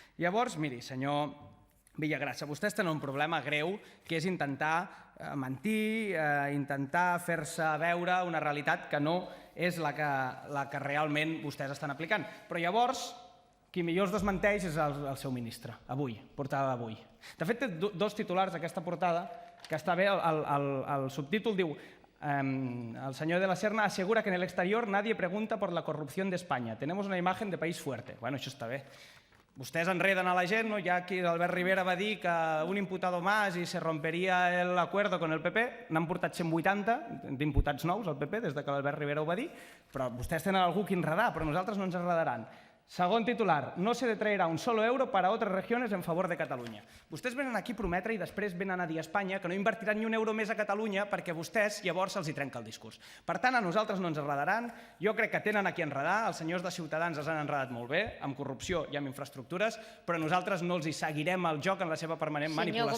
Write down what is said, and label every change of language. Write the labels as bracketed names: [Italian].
[Catalan] Llavors, miri, senyor Villagrasa, vostès tenen un problema greu, que és intentar mentir, intentar fer-se veure una realitat que no és la que realment vostès estan aplicant. Però llavors, qui millor es desmenteix és el seu ministre, avui, portada d'avui. De fet, té dos titulars d'aquesta portada, que està bé, el subtítol diu El senyor [Spanish] de la Serna asegura que en el exterior nadie pregunta por la corrupción de España. Tenemos una imagen de país fuerte. [Catalan] Bueno, això està bé. Vostès enreden a la gent, no? Ja aquí l'Albert Rivera va dir que [Spanish] un imputado más [Catalan] i [Spanish] se romperia el acuerdo con el PP. [Catalan] N'han portat 180 d'imputats nous al PP des que l'Albert Rivera ho va dir, però vostès tenen algú que enredar, però nosaltres no ens enredaran. Segon titular, [Spanish] no se detraerà un solo euro para otras regiones en favor de Catalunya. [Catalan] Vostès venen aquí a prometre i després venen a dir a Espanya que no invertiran ni un euro més a Catalunya perquè vostès llavors se'ls hi trenca el discurs. Per tant, a nosaltres no ens enredaran. Jo crec que tenen a qui enredar. Els senyors de Ciutadans els han enredat molt bé, amb corrupció i amb infraestructures, però nosaltres no els hi seguirem el joc en la seva permanent manipulació.